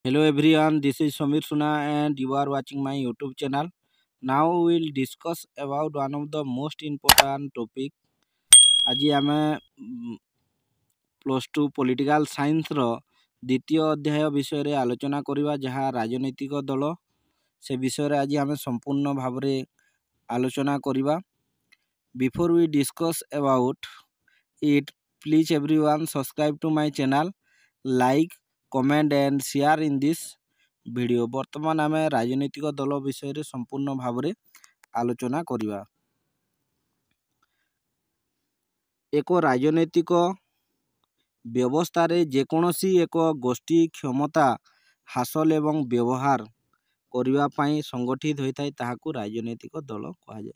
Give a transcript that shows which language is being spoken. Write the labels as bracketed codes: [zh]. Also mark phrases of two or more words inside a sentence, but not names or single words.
[en] Hello everyone, this is Samir Suna and you are watching my YouTube channel. Now we will discuss about one of the most important topic. [or] ଆଜି ଆମେ +2 [en] political science [or] ଦ୍ୱିତୀୟ ଅଧ୍ୟାୟ ବିଷୟରେ ଆଲୋଚନା କରିବା, ଯାହା ରାଜନୈତିକ ଦଳ। ସେ ବିଷୟରେ ଆଜି ଆମେ ସମ୍ପୂର୍ଣ୍ଣ ଭାବରେ ଆଲୋଚନା କରିବା। [en] Before we discuss about it, please everyone subscribe to my channel, like, comment and share in this ଭିଡ଼ିଓ। [or] ବର୍ତ୍ତମାନ ଆମେ ରାଜନୈତିକ ଦଳ ବିଷୟରେ ସମ୍ପୂର୍ଣ୍ଣ ଭାବରେ ଆଲୋଚନା କରିବା। ଏକ ରାଜନୈତିକ ବ୍ୟବସ୍ଥାରେ ଯେକୌଣସି ଏକ ଗୋଷ୍ଠୀ କ୍ଷମତା ହାସଲ ଏବଂ ବ୍ୟବହାର କରିବା ପାଇଁ ସଂଗଠିତ ହୋଇଥାଏ ତାହାକୁ ରାଜନୈତିକ ଦଳ କୁହାଯାଏ।